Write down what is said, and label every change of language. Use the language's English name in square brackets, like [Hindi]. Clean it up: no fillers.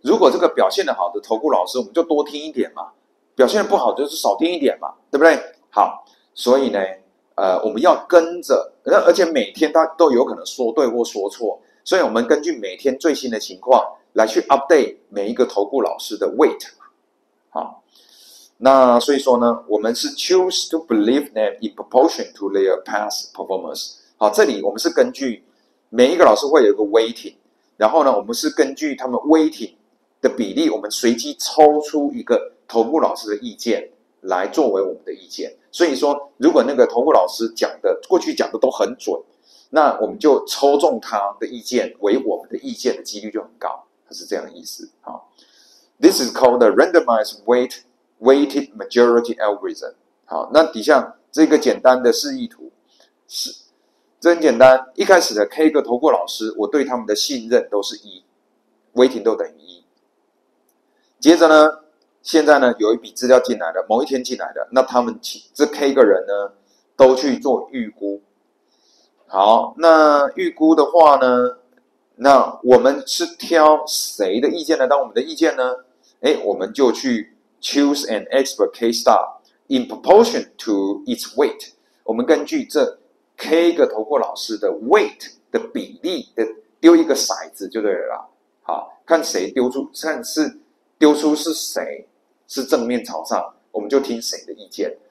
[Chinese] 如果这个表现的好的投顾老师，我们就多听一点嘛；表现的不好就是少听一点嘛，对不对？好，所以呢，我们要跟着，而且每天他都有可能说对或说错。所以我们根据每天最新的情况来去 update 每一个投顾老师的 weight。好，那所以说呢，我们是 [English] choose to believe them in proportion to their past performance。 [Chinese] 好，这里我们是根据每一个老师会有一个 weighting， 然后呢，我们是根据他们 weighting 的比例，我们随机抽出一个投顾老师的意见来作为我们的意见。所以说，如果那个投顾老师过去讲的都很准，那我们就抽中他的意见为我们的意见的几率就很高，它是这样的意思。 [English] 好 ，This is called the randomized weighted majority algorithm。 [Chinese] 好，那底下这个简单的示意图这很简单。一开始的 K 个投顾老师，我对他们的信任都是1， weighting 都等于1。接着呢，现在呢有一笔资料进来了，某一天进来的，那他们这 K 个人呢都去做预估。好，那预估的话呢，那我们是挑谁的意见来当我们的意见呢？我们就去 [English] choose an expert K star in proportion to its weight。 [Chinese] 我们根据这 K 个投顾老师的 weight 的比例的丢一个骰子就对了啦。好，看谁丢出，看是丢出是谁是正面朝上，我们就听谁的意见。